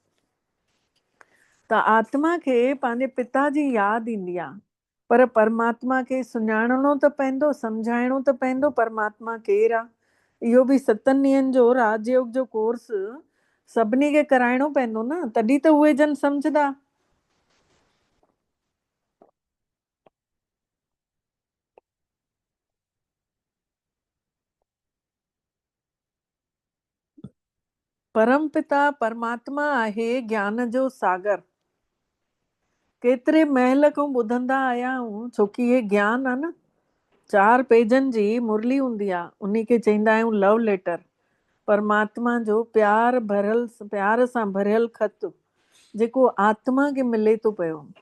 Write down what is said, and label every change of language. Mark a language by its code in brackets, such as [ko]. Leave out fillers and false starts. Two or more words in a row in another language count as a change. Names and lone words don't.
[sd] त आत्मा खे पंहिंजे पिता जी यादि ईंदी आहे, पर परमात्मा खे सुञाणणो त पवंदो, सम्झाइणो त पवंदो परमात्मा केरु आहे। इहो बि 7 ॾींहंनि जो राजयोग जो कोर्स सभिनी खे कराइणो पवंदो न, तॾहिं त उहे जन सम्झदा। परम पिता परमात्मा आहे ज्ञान जो सागर। केतिरे महल खां ॿुधंदा आया आहियूं, छोकी हे ज्ञान आहे न। 4 पेजनि जी मुरली हूंदी आहे, उन खे चईंदा आहियूं [en] love letter. [sd] परमात्मा जो प्यार सां भरियल ख़त जेको आत्मा खे मिले थो पियो।